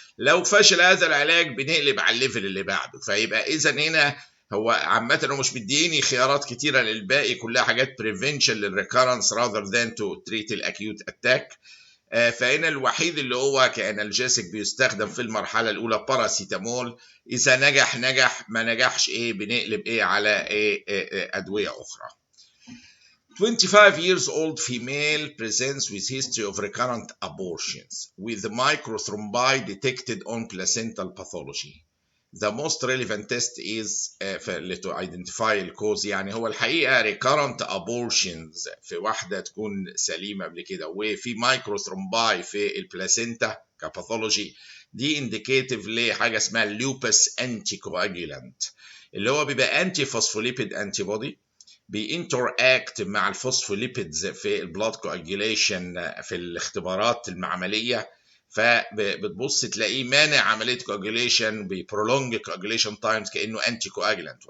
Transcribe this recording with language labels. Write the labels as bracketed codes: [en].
[ar] لو فشل هذا العلاج بنقلب على الليفل اللي بعده. فيبقى اذا هنا هو عامة هو مش مديني خيارات كتيرة للباقي، كلها حاجات prevention للريكارنس [en] rather than to treat [ar] الأكيوت أتاك. فهنا الوحيد اللي هو كأنالجيسك بيستخدم في المرحلة الأولى باراسيتامول. إذا نجح ما نجحش بنقلب على أدوية أخرى. [en] 25 years old female presents with history of recurrent abortions with microthrombi detected on placental pathology. The most relevant test is to identify the cause. [ar] يعني هو الحقيقة recurrent abortions في واحدة تكون سليمة قبل كده وفي مايكروثرومباي في البلاسينتا كباثولوجي، دي indicative لحاجة اسمها lupus anticoagulant، اللي هو بيبقى انتي فوسفوليبيد انتي بودي بينتراكت مع الفوسفوليبيدز في البلاد كواجيليشن في الاختبارات المعمليه، فبتبص تلاقيه مانع عمليه كواجيليشن، بيبرولونج كواجيليشن تايمز كانه انتي كواجلانت.